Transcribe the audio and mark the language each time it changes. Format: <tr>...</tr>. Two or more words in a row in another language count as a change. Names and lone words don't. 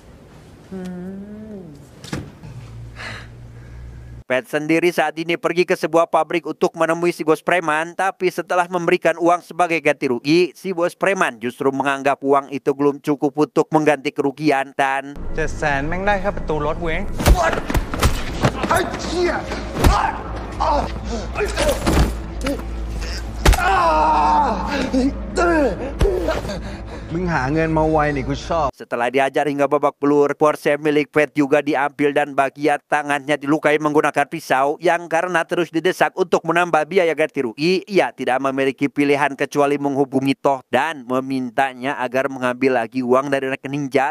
<id>Pet sendiri saat ini pergi ke sebuah pabrik untuk menemui si bos preman, tapi setelah memberikan uang sebagai ganti rugi, si bos preman justru menganggap uang itu belum cukup untuk mengganti kerugian dan</id> <th>700,000 แม่งได้แค่ประตูรถเว้ย มึงหาเงินมาไวนี่กูชอบ</th> <id>Setelah diajar hingga babak belur, Porsche milik Pet juga diambil dan bagian tangannya dilukai menggunakan pisau yang karena terus didesak untuk menambah biaya ganti rugi, ia tidak memiliki pilihan kecuali menghubungi Toh dan memintanya agar mengambil lagi uang dari rekening jahat.</id>